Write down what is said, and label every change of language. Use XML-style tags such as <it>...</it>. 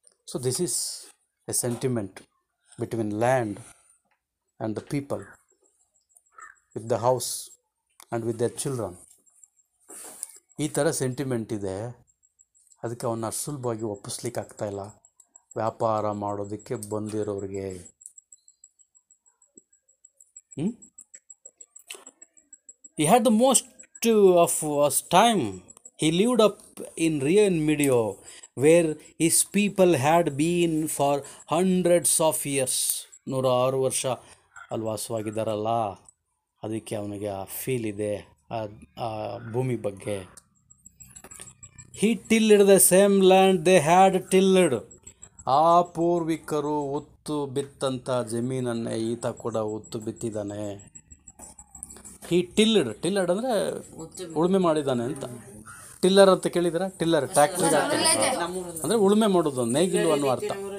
<en>So this is a sentiment between land and the people, with the house and with the children.</en> <kn>ಈ ಥರ sentiment ಇದೆ. ಅದಕ್ಕೆ ಅವನ್ನ ಸುಲಭವಾಗಿ ಒಪ್ಪಿಸ್ಲಿಕ್ಕೆ ಆಗ್ತಾಯಿಲ್ಲ ವ್ಯಾಪಾರ ಮಾಡೋದಕ್ಕೆ ಬಂದಿರೋರಿಗೆ.</kn> <en>He had the most of his time. He lived up in Rio Medio, where his people had been for hundreds of years.</en> <kn>106 ವರ್ಷ ಅಲ್ಲಿ ವಾಸವಾಗಿದ್ದಾರಲ್ಲ, ಅದಕ್ಕೆ ಅವನಿಗೆ ಆ ಫೀಲ್ ಇದೆ ಆ ಭೂಮಿ ಬಗ್ಗೆ.</kn> <en>He tilled the same land they had tilled.</en> <kn>ಆ ಪೂರ್ವಿಕರು ಉತ್ತು ಬಿತ್ತಂಥ ಜಮೀನನ್ನೇ ಈತ ಕೂಡ ಉತ್ತು ಬಿತ್ತಿದ್ದಾನೆ. ಹಿ ಟಿಲ್ಲಡ್ ಅಂದರೆ ಉಳುಮೆ ಮಾಡಿದ್ದಾನೆ ಅಂತ. ಟಿಲ್ಲರ್ ಅಂತ ಕೇಳಿದ್ರೆ, ಟಿಲ್ಲರ್ ಟ್ರ್ಯಾಕ್ಟರ್ ಅಂದರೆ ಉಳುಮೆ ಮಾಡೋದು, ನೇಗಿಲು ಅನ್ನೋ ಅರ್ಥ.</kn>